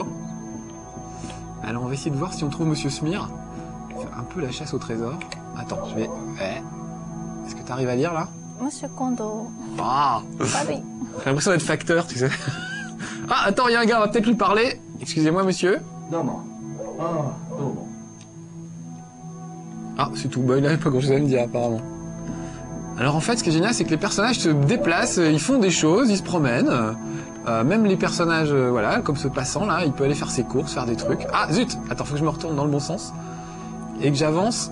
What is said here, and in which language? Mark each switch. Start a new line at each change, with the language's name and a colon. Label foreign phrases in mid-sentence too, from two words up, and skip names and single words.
French: Alors on va essayer de voir si on trouve Monsieur Smir. Faire un peu la chasse au trésor. Attends, je vais... Ouais. Est-ce que tu arrives à lire là? Monsieur Kondo. Ah, Pas lui. j'ai l'impression d'être facteur, tu sais. Ah, attends, il y a un gars, on va peut-être lui parler. Excusez-moi, monsieur.
Japanese: どうも。ああ、どうも。
French: Ah, c'est tout. Bah, il n'avait pas grand-chose à me dire, apparemment. Alors, en fait, ce qui est génial, c'est que les personnages se déplacent, ils font des choses, ils se promènent. Même les personnages, voilà, comme ce passant, là, il peut aller faire ses courses, faire des trucs. Ah, zut! Attends, faut que je me retourne dans le bon sens. Et que j'avance.